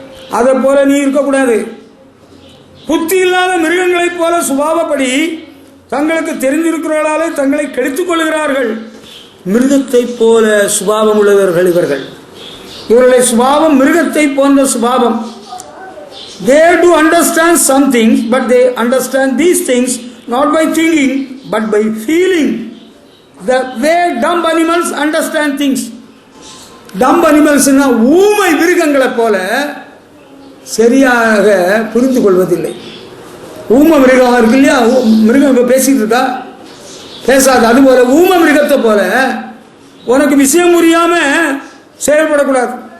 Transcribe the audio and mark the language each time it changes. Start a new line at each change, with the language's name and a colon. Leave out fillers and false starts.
Tamil: அதை போல நீ இருக்கக்கூடாது. புத்தி இல்லாத மிருகங்களைப் போல சுபாவப்படி தங்களுக்கு தெரிந்திருக்கிறவர்களாலே தங்களை கெடுத்துக் கொள்கிறார்கள். மிருகத்தை போல சுபாவம் உள்ளவர்கள் இவர்கள். இவர்களுடைய சுபாவம் மிருகத்தை போன்ற சுபாவம்.
English: They do understand some things, but they understand these things not by thinking but by feeling. The way dumb animals understand things. Dumb animals
Tamil: ஊமை மிருகங்களை போல சரியாக புரிந்து கொள்வதில்லை. ஊம மிருகம் இருக்கு இல்லையா, மிருகம் இப்ப பேசிட்டு இருக்கா, பேசாது. அதுபோல ஊம மிருகத்தை போல உனக்கு விஷயம் புரியாம செயல்படக்கூடாது.